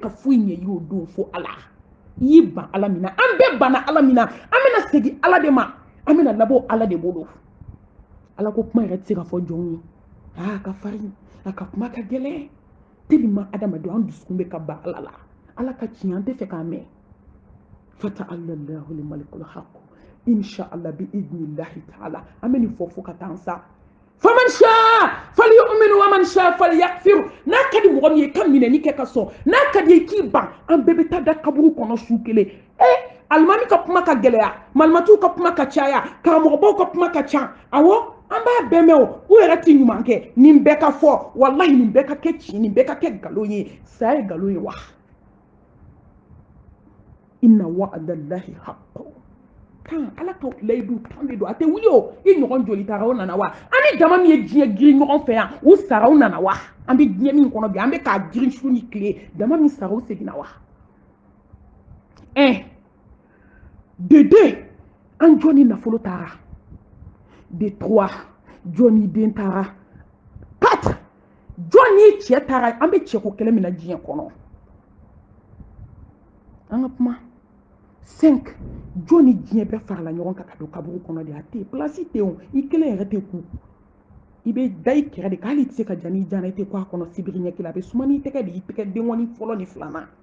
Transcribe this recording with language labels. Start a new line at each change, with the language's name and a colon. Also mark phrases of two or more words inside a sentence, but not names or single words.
Bambara: ka foyi ɲɛ i y'o don fo ala i y'i ban ala min na an bɛɛ banna ala min na an bɛna segin ala de ma an bɛna labɔ ala de bolo ala ko kuma yɛrɛ tɛ se ka fɔ jɔnw ye a ka farin a ka kuma ka gɛlɛn tellement adamadenw an dusukun bɛ ka ban ala la ala ka tiɲɛ an tɛ fɛ k'a mɛn
Arabic: فتعالى الله الملك الحق إن شاء الله بإذن الله تعالى
Bambara: an bɛ nin fɔ ka taa an sa
Arabic: فمن شاء فليؤمن ومن شاء فليكفر
Bambara: n'a ka di mɔgɔ min ye ka minɛni kɛ ka sɔn n'a ka di ye k'i ban an bɛɛ bɛ taa da kaburu kɔnɔ su kelen alimami ka kuma ka gɛlɛya malimatuw ka kuma ka caya karamɔgɔbaw ka kuma ka ca awɔ an b'a bɛɛ mɛn o u yɛrɛ tɛ ɲuman kɛ nin bɛɛ ka fɔ walahi nin bɛɛ ka kɛ tiɲɛ nin bɛɛ ka kɛ nkalon ye saya ye nkalon ye wa
Arabic: إن وعد الله حق
Bambara: kan ala ka layidu kan de don a tɛ wuli o i ɲɔgɔn joli taraw nana wa an ni dama min ye diɲɛ girin ɲɔgɔn fɛ yan u saraw nana wa an bɛ diɲɛ min kɔnɔ bi an bɛ k'a girin su ni tile dama min saraw seginna wa de deux an jɔn ni nafolo taara de trois jɔn ni den taara quatre jɔn ni cɛ taara an bɛ cɛko kɛlɛ min na diɲɛ kɔnɔ an ka kuma 5 jɔn ni diɲɛ bɛɛ farala ɲɔgɔn kan ka don kaburu kɔnɔ de a tɛ place tɛ yen i kelen yɛrɛ tɛ ku i bɛ da i kɛrɛ de k'ale tɛ se ka ja n'i jana i tɛ ku a kɔnɔ sibiri ɲɛ kelen a bɛ suma n'i tɛgɛ de i tɛgɛ denkɔni fɔlɔ ni filanan